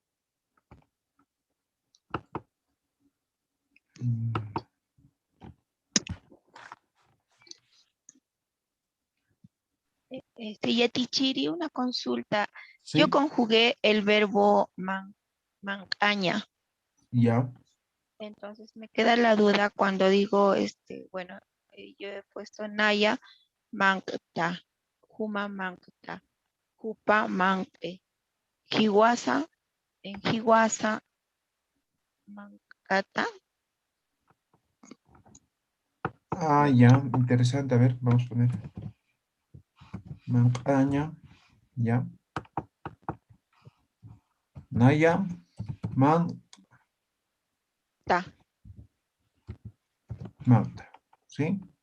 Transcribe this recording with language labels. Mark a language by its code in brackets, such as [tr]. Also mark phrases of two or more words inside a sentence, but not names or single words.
[es] Yatichiri, una consulta. Yo Sí, conjugué el verbo mancaña. ya. Entonces me queda la duda cuando digo, bueno, yo he puesto [ay] Naya Mankta, Juma Mankta, Jupa Manke, Jiwasa, [es] en [ay] Jiwasa Mankata. [es] Ya, interesante. A ver, vamos a poner. Mancaña, ya. [ay] Naya, Manta. ¿Sí?